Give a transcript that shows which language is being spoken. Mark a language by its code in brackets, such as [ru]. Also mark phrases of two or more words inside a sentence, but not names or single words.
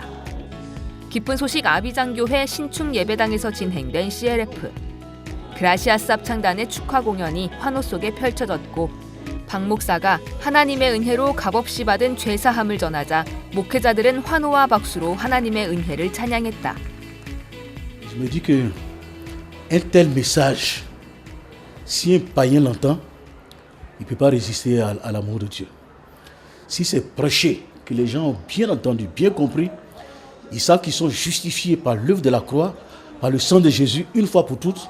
[ko] 기쁜 소식 아비장교회 신축 예배당에서 진행된 CLF. 그라시아스 합창단의 축하 공연이 환호 속에 펼쳐졌고, 박 목사가 하나님의 은혜로 값없이 받은 죄사함을 전하자 목회자들은 환호와 박수로 하나님의 은혜를 찬양했다. [fr] Je me dis que un tel message, si un païen l'entend, il ne peut pas résister à l'amour de Dieu. Si c'est prêché, que les gens ont bien entendu, bien compris, ils savent qu'ils sont justifiés par l'œuvre de la croix, par le sang de Jésus, une fois pour toutes.